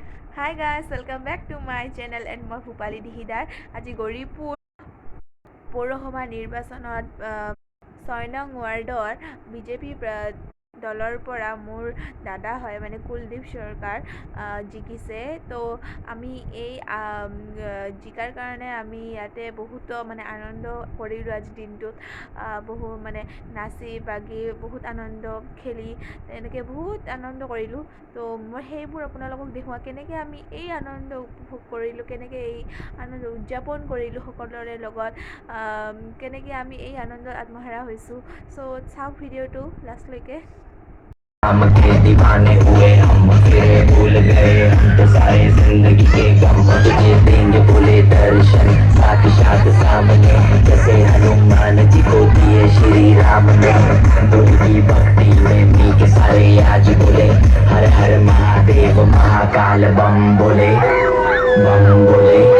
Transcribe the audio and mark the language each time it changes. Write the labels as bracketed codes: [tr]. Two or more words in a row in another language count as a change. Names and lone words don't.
[en] Hi guys, welcome back to my channel and [as] মই ভূপালী দিহিদাৰ আজি গৌৰীপুৰ পৌৰসভা নিৰ্বাচনত 6 নং ৱাৰ্ডৰ বিজেপি দলৰ পৰা মোৰ দাদা হয় মানে কুলদীপ সৰকাৰ জিকিছে। তো আমি এই জিকাৰ কাৰণে আমি ইয়াতে বহুতো মানে আনন্দ কৰিলোঁ। আজি দিনটোত বহু মানে নাচি বাগি বহুত আনন্দ খেলি এনেকৈ বহুত আনন্দ কৰিলোঁ। তো মই সেইবোৰ আপোনালোকক দেখুৱাওঁ কেনেকৈ আমি এই আনন্দ উপভোগ কৰিলোঁ, কেনেকৈ এই আনন্দ উদযাপন কৰিলোঁ সকলোৰে লগত, কেনেকৈ আমি এই আনন্দত আত্মহাৰা হৈছোঁ। চ' চাওক ভিডিঅ'টো লাষ্টলৈকে। [hi] हम के दीवाने हुए हम फिर भूल गए हम तो सारे जिंदगी के गम तुझे देंगे बोले दर्शन साक्षात सामने जैसे हनुमान जी को दिए श्री राम ने गुरु की भक्ति में पी के सारे आज बोले हर हर महादेव महाकाल बम बोले बम बोले